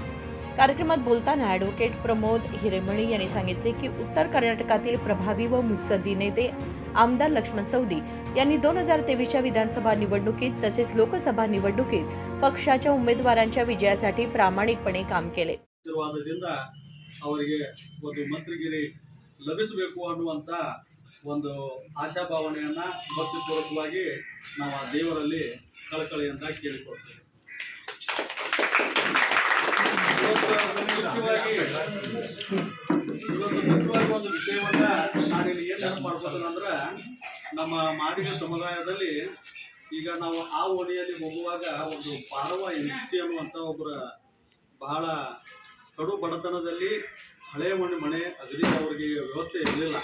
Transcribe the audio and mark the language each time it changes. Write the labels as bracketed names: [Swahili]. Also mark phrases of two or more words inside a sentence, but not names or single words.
[Marathi] कार्यक्रमात बोलताना ॲडव्होकेट प्रमोद हिरेमणी यांनी सांगितले की उत्तर कर्नाटकातील प्रभावी व मुत्सद्दी नेते आमदार लक्ष्मण सवदी यांनी 2023च्या विधानसभा निवडणुकीत तसेच लोकसभा निवडणुकीत पक्षाच्या उमेदवारांच्या विजयासाठी प्रामाणिकपणे काम केले। [Kannada] ಆಶೀರ್ವಾದದಿಂದ ಅವರಿಗೆ ಒಂದು ಮಂತ್ರಿಗಿರಿ ಲಭಿಸಬೇಕು ಅನ್ನುವಂತ ಒಂದು ಆಶಾಭಾವನೆಯನ್ನ ಭಕ್ತಿಪೂರ್ವಕವಾಗಿ ನಾವು ಆ ದೇವರಲ್ಲಿ ಕಳಕಳಿಯಿಂದ ಕೇಳಿಕೊಳ್ತೇವೆ। ಮುಖ್ಯವಾಗಿ ಒಂದು ವಿಷಯವನ್ನ ನಾನಿಲ್ಲಿ ಏನು ನೆನಪು ಮಾಡ್ಕೋತೇನೆಂದ್ರೆ ನಮ್ಮ ಮಾದಿಗ ಸಮುದಾಯದಲ್ಲಿ ಈಗ ನಾವು ಆ ಓಣಿಯಲ್ಲಿ ಹೋಗುವಾಗ ಒಂದು ಪಾರವ ಎನ್ಸಿ ಅನ್ನುವಂಥ ಒಬ್ಬರ ಬಹಳ ಕಡು ಬಡತನದಲ್ಲಿ ಹಳೆಯ ಮನೆ ಅಗದಿ ಅವರಿಗೆ ವ್ಯವಸ್ಥೆ ಇರಲಿಲ್ಲ।